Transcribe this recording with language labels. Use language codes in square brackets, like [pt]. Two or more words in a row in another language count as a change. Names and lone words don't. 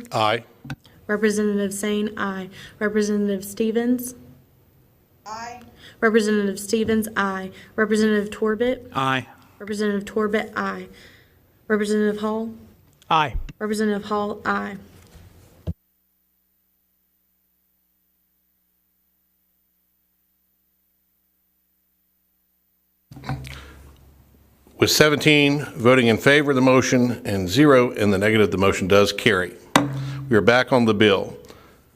[en] Aye. Representative Sane, aye. Representative Stevens. Aye. Representative Stevens, aye. Representative Torbett. Aye. Representative Torbett, aye. Representative Hall. Aye. Representative Hall, aye. With 17 voting in favor of the motion and 0 in the negative, the motion does carry. We are back on the bill.